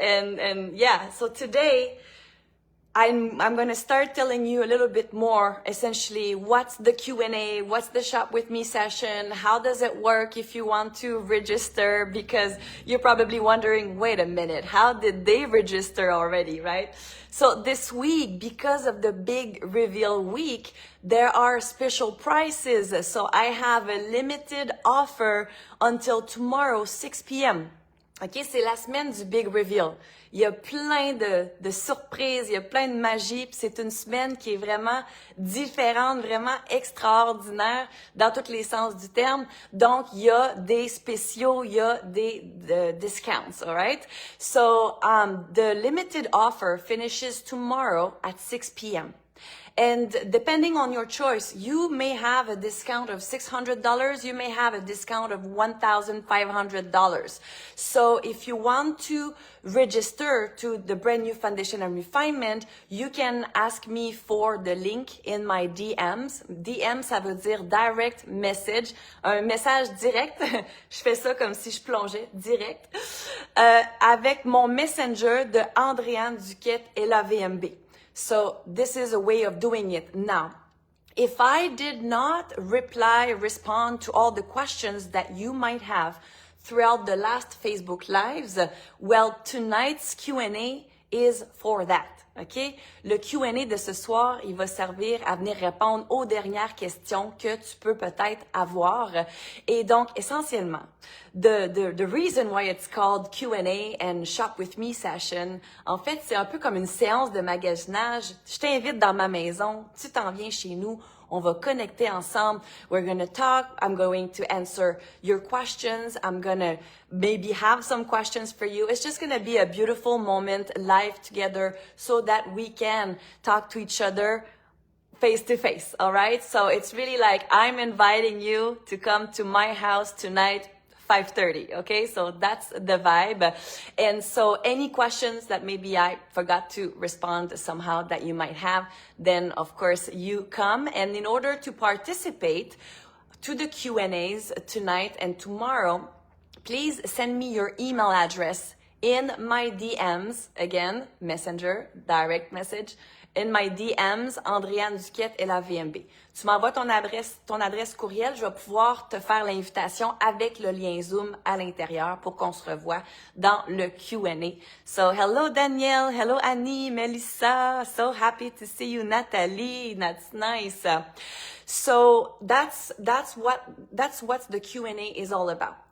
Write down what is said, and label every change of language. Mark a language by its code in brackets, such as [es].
[en] And yeah, so today, I'm going to start telling you a little bit more, essentially, what's the Q&A, what's the Shop With Me session, how does it work if you want to register, because you're probably wondering, wait a minute, how did they register already, right? So this week, because of the big reveal week, there are special prices. So I have a limited offer until tomorrow, 6 p.m. [fr] OK, c'est la semaine du big reveal. Il y a plein de surprises, il y a plein de magie, puis c'est une semaine qui est vraiment différente, vraiment extraordinaire dans tous les sens du terme. Donc, il y a des spéciaux, il y a des discounts, [en] all right? So, the limited offer finishes tomorrow at 6 p.m. And depending on your choice, you may have a discount of $600. You may have a discount of $1,500. So if you want to register to the brand new Foundation and Refinement, you can ask me for the link in my DMs. [fr] DM, ça veut dire [en] direct message, [fr] un message direct. Je fais ça comme si je plongeais direct, avec mon messenger de Andréane Duquette et LAVMB. [en] So this is a way of doing it. Now, if I did not respond to all the questions that you might have throughout the last Facebook Lives, well, tonight's Q&A is for that. OK? [fr] Le Q&A de ce soir, il va servir à venir répondre aux dernières questions que tu peux peut-être avoir. Et donc, essentiellement, [en] the reason why it's called Q&A and Shop With Me session, [fr] en fait, c'est un peu comme une séance de magasinage. Je t'invite dans ma maison, tu t'en viens chez nous, on va connecter ensemble. [en] We're going to talk. I'm going to answer your questions. I'm going to maybe have some questions for you. It's just going to be a beautiful moment live together so that we can talk to each other face to face. All right. So it's really like I'm inviting you to come to my house tonight, 5:30. Okay. So that's the vibe. And so any questions that maybe I forgot to respond somehow that you might have, then of course you come. And in order to participate to the Q&As tonight and tomorrow, please send me your email address in my DMs. Again, messenger, direct message. In my DMs, Andréane Duquette et LAVMB. [fr] Tu m'envoies ton adresse courriel, je vais pouvoir te faire l'invitation avec le lien Zoom à l'intérieur pour qu'on se revoie dans le Q&A. [en] So, hello Danielle, hello Annie, Melissa, so happy to see you, Nathalie, that's nice. So, that's what the Q&A is all about.